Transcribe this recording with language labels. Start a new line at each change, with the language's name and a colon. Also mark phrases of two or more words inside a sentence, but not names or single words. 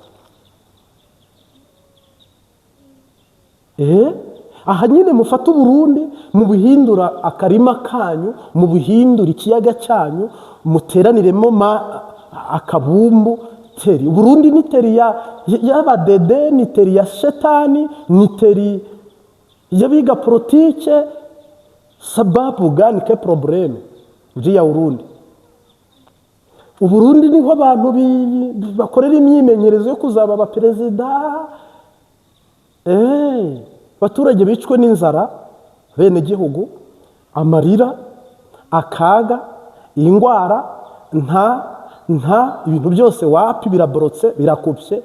Rundi: aha nyine mufata Uburundi mu buhindura akarima kanyu, mu buhindura ikiyaga cyanyu, muteraniremo akabumbu teri. Uburundi ni teri y'abadede, ni teri ya shetani, ni teri y'abiga politike.
Swahili: Sababu gani ke probleme ya Urundi?
Rundi: Uburundi niho abantu bakorera imyimenyerezo yo kuzaba abaperezida. Abaturage bicwe n'inzara, bene gihugu, amarira, akaga, indwara, ibintu byose wapi biraborotse, birakupye.